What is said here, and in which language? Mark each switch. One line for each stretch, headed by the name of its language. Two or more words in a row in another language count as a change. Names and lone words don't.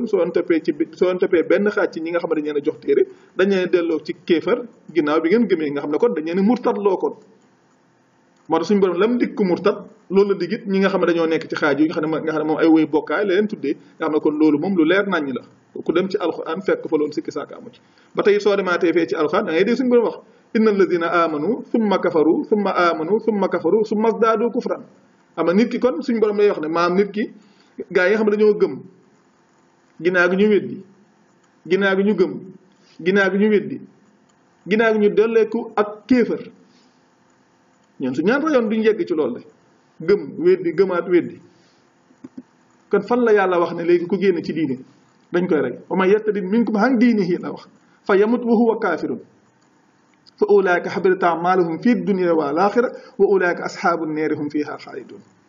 Wolof: soo toppee benn xaaj ci ñi nga xam ne dañ leen a jox téere dañ leen delloo ci kéefar ginnaaw bi ngeen gëmee nga xam ne kon dañ leen murtad loo kon moo tax suñu borom lam dikk murtad loolu la digit ñi nga xam ne dañoo nekk ci xaaj yi nga xam ne moom ay woy bokkaay la leen tuddee nga xam ne kon loolu moom lu leer naññ la ku dem ci alquran fekk fa loolu sikki saaka amu ci ba tey soo demaatee fee ci alquran da ngay dégg suñu borom wax
Arabic: إن الذين آمنوا ثم كفروا ثم آمنوا ثم كفروا ثم ازدادوا كفرا
Wolof: xam nga nit ki kon suñu borom lay wax ne maam nit ki gaa yi nga xam ne dañoo gëm ginnaaw gi ñu weddi ginnaaw gi ñu gëm ginnaaw gi ñu weddi ginnaaw gi ñu dolleeku ak kéefër ñoom su ñaan rayoon duñ yegg ci loolu de gëm weddi gëmaat weddi kon fan la yàlla wax ne léegi ku génn ci diine dañ koy rey
Arabic: ومن يرتدد منكم عن دينه
Wolof: la wax
Arabic: فيمت وهو كافر فأولئك حبطت أعمالهم في الدنيا والآخرة وأولئك أصحاب النار هم فيها خالدون